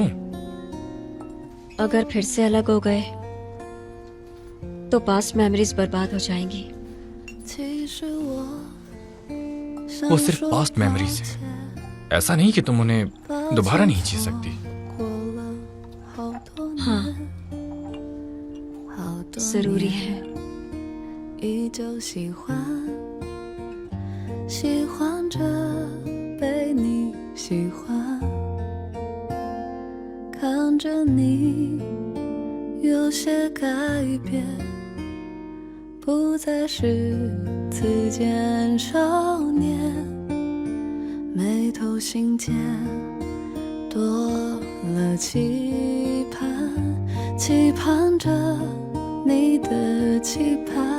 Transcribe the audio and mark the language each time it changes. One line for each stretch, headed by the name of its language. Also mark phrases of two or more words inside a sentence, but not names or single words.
Hindi: अगर फिर से अलग हो गए तो
English: past memories
Hindi: बर्बाद हो जाएंगी। वो सिर्फ
English: past memories
Hindi: है। ऐसा नहीं कि तुम उन्हें दोबारा नहीं जी सकती। जरूरी है।
Chinese: 依旧喜欢，喜欢着被你喜欢，看着你有些改变，不再是此间少年，眉头心间多了期盼，期盼着你的期盼。